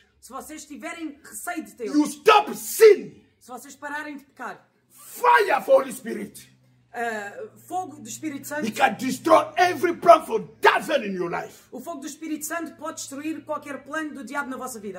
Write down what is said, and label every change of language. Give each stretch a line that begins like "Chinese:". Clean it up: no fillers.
Portuguese: se vocês tiverem receio de Deus,
English: you stop sin,
Portuguese: se vocês pararem de pecar,
English: fire for Holy Spirit,
Portuguese: fogo do Espírito Santo,
English: He can destroy every plan for devil in your life.
Portuguese: o fogo do Espírito Santo pode destruir qualquer plano do diabo na vossa vida.